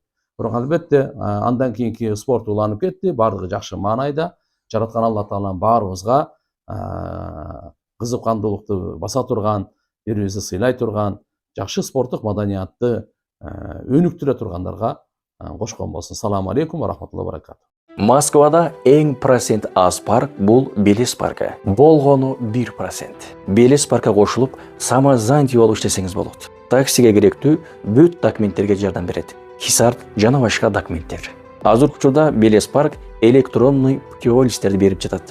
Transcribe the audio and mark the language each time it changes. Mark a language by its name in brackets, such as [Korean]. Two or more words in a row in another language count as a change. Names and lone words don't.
[Kyrgyz] Бирок албетте андан кийинки спорт уланып кетти, баардыгы жакшы маанайда. Жараткан Алла Таалам баарыбызга кызыккандуулукту баса турган, бири-бирибизди сыйлай турган, жакшы спорттук маданиятты өнүктүрө тургандарга кошкон болсун. [Arabic] السلام عليكم ورحمة الله وبركاته. [Kyrgyz] Москвада эң процент аз парк бул Белес паркы. Болгону 1%. Белес паркка кошулуп, самозанятый болуп иштесеңиз болот. Таксиге керектүү бүт документтерге жардам берет. Хисарт жана башка документтер. Азыркы учурда Белес парк [Russian] электронный путеводительдерди [Kyrgyz] берип жатат.